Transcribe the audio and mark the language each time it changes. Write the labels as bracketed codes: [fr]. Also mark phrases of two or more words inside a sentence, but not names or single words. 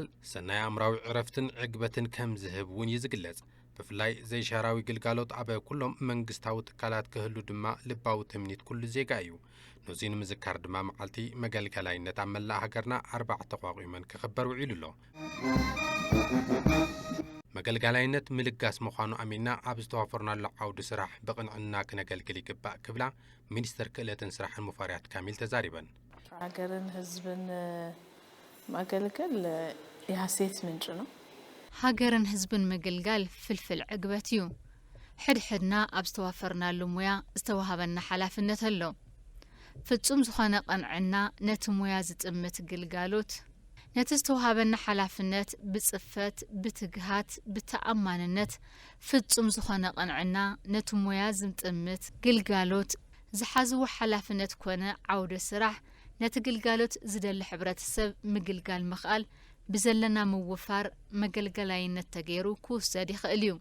[ti] ሰናይ ኣእምራዊ ዕረፍትን ዕግበትን ከም ዝህብ እውን እዩ ዝግለጽ ብፍላይ ዘይሻራዊ ግልጋሎት ኣብ ኩሎም መንግስታዊ ትካላት ክህሉ ድማ ልባዊ ትምኒት ኩሉ ዜጋ እዩ ነዚ ንምዝካር ድማ መዓልቲ መገልገላይነት ኣብ መላእ ሃገርና 4 ተቋቒመን ክኽበር ውዒሉ ኣሎ መገልገላይነት ምልጋስ ምዃኑ ኣሚንና ኣብ ዝተዋፈርናሉ ዓውዲ ስራሕ ብቕንዕና ክነገልግል ይግባእ ክብላ ሚኒስተር ክእለትን ስራሕን ሙፈሪያት ካሚል ተዛሪበን [am] ሀገርን ህዝብን ማገልገል የሐሴት ምንጭ ነው [ti] ሀገርን ህዝብን መገልጋል ፍልፍል ዕግበት እዩ ሕድሕድና ኣብ ዝተዋፈርናሉ ሙያ ዝተዋሃበና ሓላፍነት ኣሎ ፍጹም ዝኾነ ቀንዕና ነቲ ሙያ ዝጥምት ግልጋሎት ነቲ ዝተዋሃበና ሓላፍነት ብጽፈት ብትግሃት ብተኣማንነት ፍጹም ዝኾነ ቀንዕና ነቲ ሙያ ዝጥምት ግልጋሎት ዝሓዝዎ ሓላፍነት ኮነ ዓውደ ስራሕ ነቲ ግልጋሎት ዝደሊ ሕብረተሰብ ምግልጋል ምኽኣል ብዘለና ምውፋር መገልገላይነት ተገይሩ ክውሰድ ይኽእል እዩ